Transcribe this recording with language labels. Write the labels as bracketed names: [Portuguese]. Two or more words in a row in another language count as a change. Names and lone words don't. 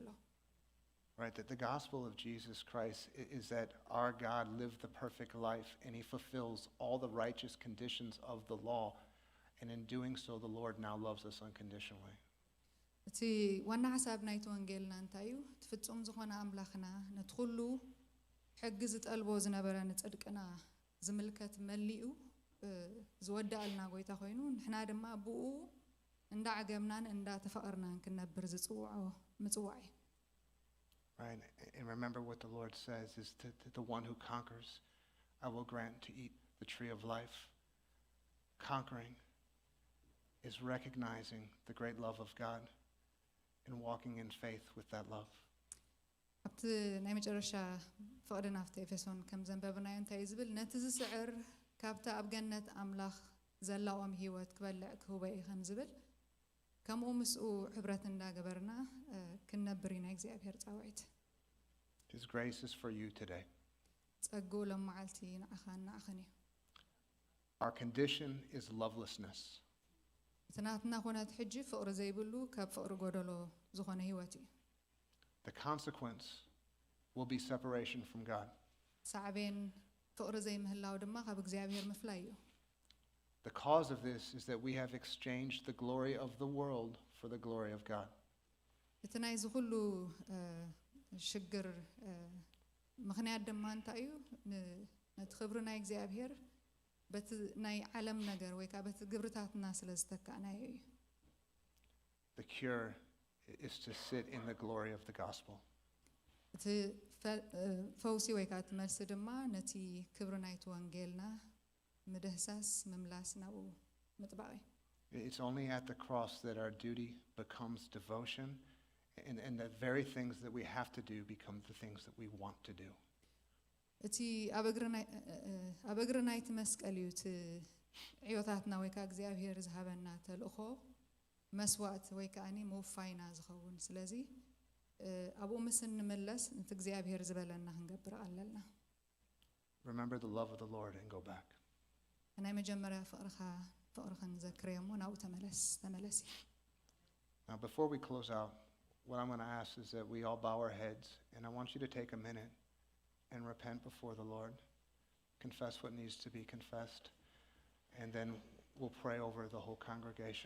[English] Right, that the gospel of Jesus Christ is that our God lived the perfect life and He fulfills all the righteous conditions of the law. And in doing so, the Lord now loves us unconditionally. [Tigrinya] እቲ ዋና ሓሳብ ናይቲ ወንጌልና እንታይ እዩ ትፍጹም ዝኾነ ኣምላኽና ነቲ ኩሉ ሕጊ ዝጠልቦ ዝነበረ ንጽድቅና ዝምልከት መሊኡ ዝወዳእልና ጎይታ ኮይኑ ንሕና ድማ ብኡ እንዳዓገምናን እንዳተፈቐርናን ክንነብር ዝጽውዖ ምጽዋዕ እዩ [English] Right, and remember what the Lord says is to the one who conquers, I will grant to eat the tree of life. Conquering is recognizing the great love of God and walking in faith with that love. [Tigrinya] ኣብቲ ናይ መጨረሻ ፍቕዲ ናብቲ ኤፌሶን ከም ዘንበብናዮ እንታይ እዩ ዝብል ነቲ ዝስዕር ካብቲ ኣብ ገነት ኣምላኽ ዘላኦም ህይወት ክበልዕ ክህበ እዩ ከም ዝብል ከምኡ ምስኡ ሕብረት እንዳገበርና ክንነብር ኢና እግዚኣብሔር ጻውዒት [English] His grace is for you today. [Tigrinya] ጸጉ ለመዓልቲ ንዓኻ ንዓኸን እዩ [English] Our condition is lovelessness. [Tigrinya] እቲ ናትና ኩነት ሕጂ ፍቕሪ ዘይብሉ ካብ ፍቕሪ ጎደሎ ዝኾነ ህይወት እዩ [English] The consequence will be separation from God. [Tigrinya] ሳዕቤን ፍቕሪ ዘይምህላው ድማ ካብ እግዚኣብሔር ምፍላይ እዩ [English] The cause of this is that we have exchanged the glory of the world for the glory of God. [Tigrinya] እቲ ናይ ዝኹሉ ሽግር ምኽንያት ድማ እንታይ እዩ ነቲ ክብሪ ናይ እግዚኣብሔር በቲ ናይ ዓለም ነገር ወይ ከዓ በቲ ግብርታትና ስለ ዝተካእናዮ እዩ [English] The cure is to sit in the glory of the gospel. [Tigrinya] እቲ ፈውሲ ወይ ከዓ እቲ መልሲ ድማ ነቲ ክብሪ ናይቲ ወንጌልና ምድህሳስ ምምላስ ናብኡ ምጥባቅ እዩ [English] It's only at the cross that our duty becomes devotion, and the very things that we have to do become the things that we want to do. [Tigrinya] እቲ ኣብ እግሪ ናይቲ መስቀል እዩ እቲ ዕዮታትና ወይ ከዓ እግዚኣብሔር ዝሃበና ተልእኾ መስዋዕት ወይ ከዓኒ መውፋይና ዝኸውን ስለዚ ኣብኡ ምስ እንመለስ እቲ እግዚኣብሔር ዝበለና ክንገብር ኣለና [English] Remember the love of the Lord and go back. [Tigrinya] ናይ መጀመርያ ፍቅርኽን ዘክርዮ እሞ ናብኡ ተመለሲ [English] Now, before we close out, what I'm going to ask is that we all bow our heads, and I want you to take a minute and repent before the Lord. Confess what needs to be confessed, and then we'll pray over the whole congregation.